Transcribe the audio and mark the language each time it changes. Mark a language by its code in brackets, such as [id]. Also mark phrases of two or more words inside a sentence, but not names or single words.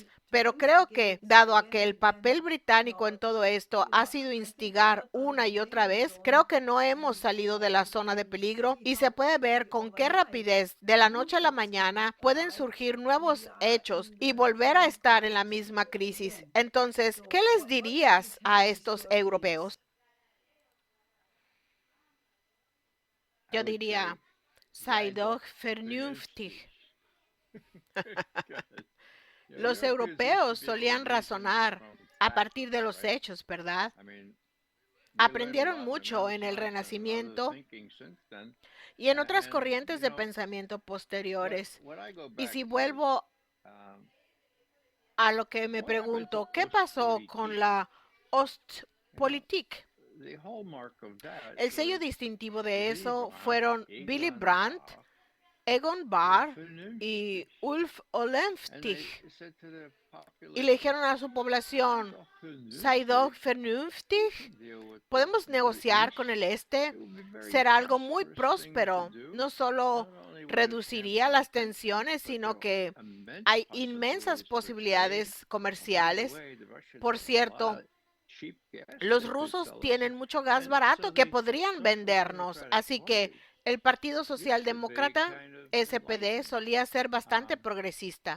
[es] Pero creo que, dado a que el papel británico en todo esto ha sido instigar una y otra vez, creo que no hemos salido de la zona de peligro y se puede ver con qué rapidez de la noche a la mañana pueden surgir nuevos hechos y volver a estar en la misma crisis. Entonces, ¿qué les dirías a estos europeos? Yo diría, [de] sei doch vernünftig. [es] Los europeos solían razonar a partir de los hechos, ¿verdad? Aprendieron mucho en el Renacimiento y en otras corrientes de pensamiento posteriores. Y si vuelvo a lo que me pregunto, ¿qué pasó con la Ostpolitik? El sello distintivo de eso fueron Willy Brandt, Egon Bahr y Ulf Ollenstig. Y le dijeron a su población, [de] sei doch vernünftig, [es] podemos negociar con el este, será algo muy próspero, no solo reduciría las tensiones, sino que hay inmensas posibilidades comerciales. Por cierto, los rusos tienen mucho gas barato que podrían vendernos, así que el Partido Socialdemócrata, SPD, solía ser bastante progresista.